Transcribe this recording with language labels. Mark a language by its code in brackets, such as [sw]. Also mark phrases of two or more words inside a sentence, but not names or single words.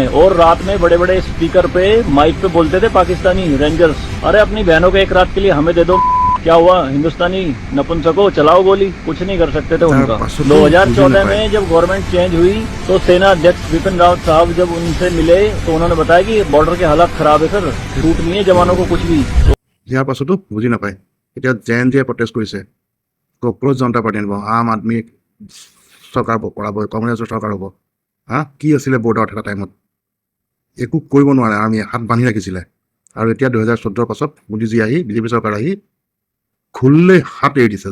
[hi] और रात में बड़े बड़े स्पीकर पे माइक पे बोलते थे पाकिस्तानी रेंजर्स, अरे अपनी बहनों को एक रात के लिए हमें दे दो। क्या हुआ हिंदुस्तानी नपुंसको, चलाओ गोली, कुछ नहीं कर सकते थे उनका। 2014 में जब गवर्नमेंट चेंज हुई तो सेना अध्यक्ष बिपिन रावत साहब जब उनसे मिले तो उन्होंने बताया कि बॉर्डर के हालात खराब है सर, छूट नहीं है जवानों को कुछ भी। [as] ইয়াৰ পাছতো বুজি নাপায়। এতিয়া J&K প্ৰটেষ্ট কৰিছে, কক্ৰোচ জনতা পাৰ্টি আনিব, আম আদমি চৰকাৰ পৰাব, কংগ্ৰেছৰ চৰকাৰ হ'ব। কি আছিলে বৰ্ডাৰত এটা টাইমত একো কৰিব নোৱাৰে, আৰ্মিয়ে হাত বান্ধি ৰাখিছিলে। আৰু এতিয়া 2014 পাছত মোদীজী আহি বিজেপি চৰকাৰ আহি খুললে হাত এৰি দিছে।